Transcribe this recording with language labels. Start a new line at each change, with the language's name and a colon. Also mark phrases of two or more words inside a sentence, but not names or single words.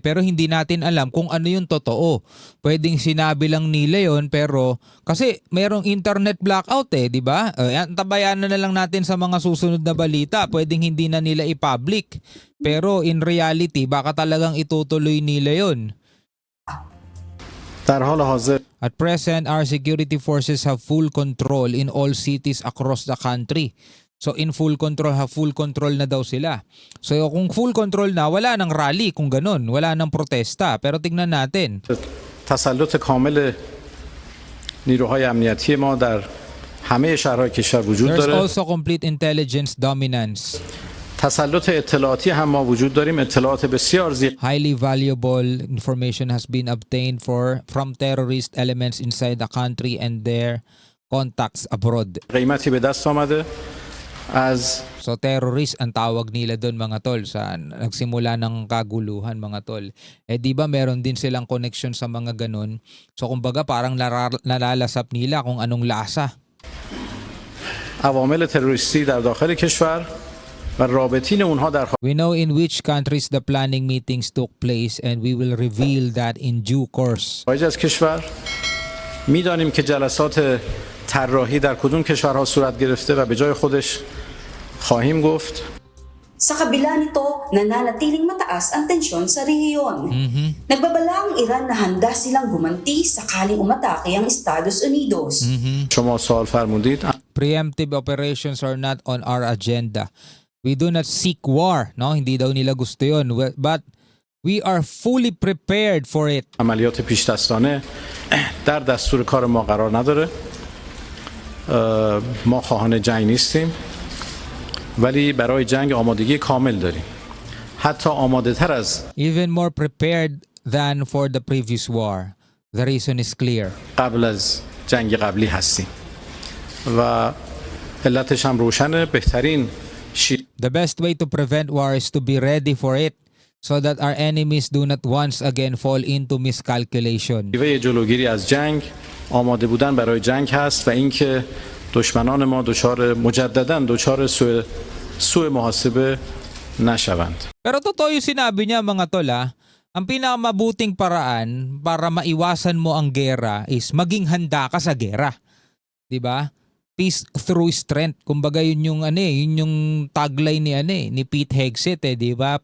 Filipino: Pero hindi natin alam kung ano yung totoo. Pwedeng sinabi lang nila yon, pero kasi merong internet blackout di ba? Tabayan na lang natin sa mga susunod na balita. Pwedeng hindi na nila i-public. Pero
English: in reality,
Filipino: baka talagang itutuloy nila yon.
English: At present, our security forces have full control in all cities across the country.
Filipino: So
English: in full control
Filipino: na daw sila. So kung
English: full control
Filipino: na, wala nang rally kung ganun. Wala nang protesta. Pero tingnan natin.
Persian: تسلط کامل نیروهای امنیتی ما در همه شهرهای کشور وجود
English: There's
Persian: داره.
English: also complete intelligence dominance.
Persian: تسلط اطلاعاتی هم ما وجود داریم. اطلاعات بسیار زیاد
English: Highly valuable information has been obtained from terrorist elements inside the country and their contacts abroad.
Persian: قیمتی به دست آمده از
Filipino: So terrorist ang tawag nila doon mga tol sa nagsimula ng kaguluhan mga tol. Di ba meron din silang connection sa mga ganun. So kumbaga parang nalalasap nila kung anong lasa.
Persian: عوامل تروریستی در داخل کشور و رابطین اونها در
English: We know in which countries the planning meetings took place and we will reveal that in due course.
Persian: خارج از کشور میدانیم که جلسات طراحی در کدوم کشورها صورت گرفته و به jay خودش خواهیم گفت.
Filipino: Sa kabila nito, nananatiling mataas ang tensyon sa rehiyon. Nagbabala ang Iran na handa silang gumanti sakaling umatake ang Estados Unidos.
Persian: شما سوال فرمودید.
English: Preemptive operations are not on our agenda. We do not seek war, no?
Filipino: Hindi daw nila gusto 'yon,
English: but we are fully prepared for it.
Persian: عملیات پیش‌دستانه در دستور کار ما قرار نداره. ما خواهان جنگ نیستیم. ولی برای جنگ آمادگی کامل داریم. حتی آماده تر از
English: Even more prepared than for the previous war. The reason is clear.
Persian: قبل از جنگ قبلی هستیم. و علتش هم روشنه. بهترین
English: The best way to prevent war is to be ready for it so that our enemies do not once again fall into miscalculation.
Persian: شیوه جلوگیری از جنگ آماده بودن برای جنگ هست و اینکه دشمنان ما مجددا دچار سوء محاسبه نشوند.
Filipino: Pero totoo yung sinabi niya mga tol ang pinakamabuting paraan para maiwasan mo ang gera is maging handa ka sa gera. 'Di ba?
English: Peace through strength.
Filipino: Kumbaga yun yung yun yung tagline ni Pete Hegseth 'di ba?